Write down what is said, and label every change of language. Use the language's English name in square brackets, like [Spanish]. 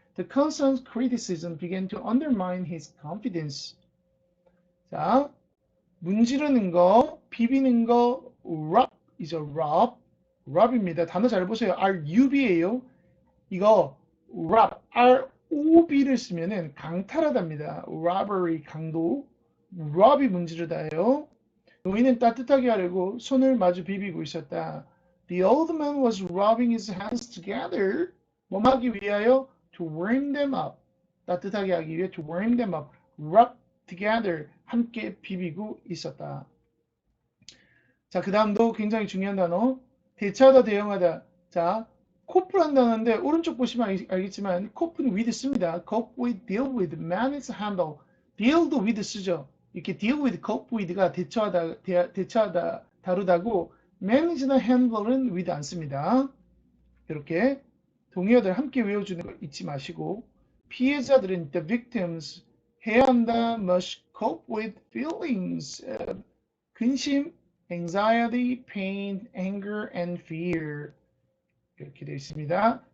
[English] The constant criticism began to undermine his confidence. [Korean] 자, 문지르는 거, 비비는 거, rub이죠. rub입니다. 단어 잘 보세요. rub예요. 이거 rub, rob를 쓰면은 강탈하다입니다. robbery, 강도. rub이 문지르다예요. 노인은 따뜻하게 하려고 손을 마주 비비고 있었다. [English] The old man was rubbing his hands together. [Korean] 뭐 하기 위하여? [English] To warm them up. [Korean] 따뜻하게 하기 위해 [English] to warm them up. Rub together. [Korean] 함께 비비고 있었다. 자, 그 다음도 굉장히 중요한 단어. 대처하다, 대응하다. 자, cope란 단어인데 오른쪽 보시면 알겠지만 cope는 with 씁니다. [English] cope with, deal with, manage, handle. [Korean] deal도 with 쓰죠. 이렇게 deal with, cope with가 대처하다, 다루다고 manage나 handle은 with 안 씁니다. 이렇게 동의어들 함께 외워주는 거 잊지 마시고 피해자들은 the victims 해야 한다 [English] must cope with feelings [Korean] 근심, [English] anxiety, pain, anger, and fear [Korean] 이렇게 되어 있습니다.